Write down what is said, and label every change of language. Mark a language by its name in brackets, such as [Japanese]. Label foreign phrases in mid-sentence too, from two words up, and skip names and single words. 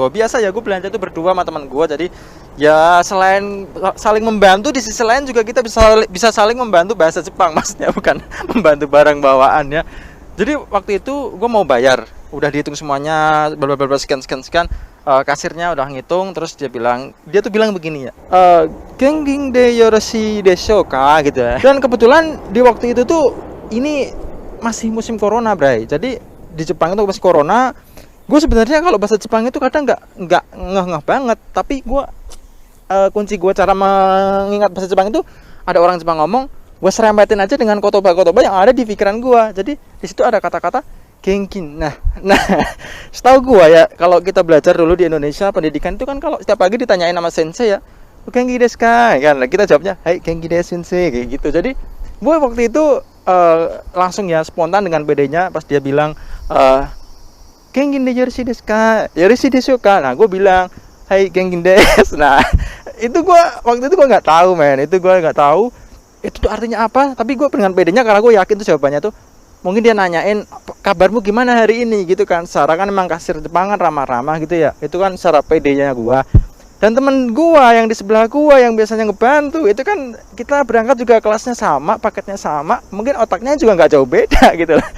[Indonesian] Biasa ya gue belanja itu berdua sama teman gue, jadi ya selain saling membantu, di sisi lain juga kita bisa saling membantu bahasa Jepang, maksudnya bukan membantu barang bawaan ya. Jadi waktu itu gue mau bayar, udah dihitung semuanya, sekian, kasirnya udah ngitung, terus dia tuh bilang begini ya, [Japanese] 現金でよろしいでしょうか [Indonesian] gitu ya. Dan kebetulan di waktu itu tuh ini masih musim corona, bray. Jadi di Jepang itu masih corona. Gue sebenarnya kalau bahasa Jepang itu kadang nggak ngeh banget, tapi gue kunci gue cara mengingat bahasa Jepang itu, ada orang Jepang ngomong, gue serempetin aja dengan kotoba yang ada di pikiran gue. Jadi di situ ada kata-kata genkin. Nah, setahu gue ya, kalau kita belajar dulu di Indonesia pendidikan itu kan, kalau setiap pagi ditanyain sama sensei ya, [Japanese] 元気ですか, [Indonesian] kan kita jawabnya, [Japanese] はい元気です先生, [Indonesian] kayak gitu. Jadi gue waktu itu langsung ya spontan dengan bedanya pas dia bilang [Japanese] 元気ですですか、よろしいですか. [Indonesian] Nah gue bilang [Japanese] はい元気です. [Indonesian] Nah itu gue waktu itu gue nggak tahu, men. Itu gue nggak tahu itu tuh artinya apa, tapi gue dengan bedanya karena gue yakin tuh jawabannya tuh mungkin dia nanyain kabarmu gimana hari ini gitu kan. Secara kan memang kasir Jepang kan ramah-ramah gitu ya, itu kan secara pedenya gue. Dan temen gue yang di sebelah gue yang biasanya ngebantu itu kan, kita berangkat juga kelasnya sama, paketnya sama, mungkin otaknya juga nggak jauh beda gitu lah.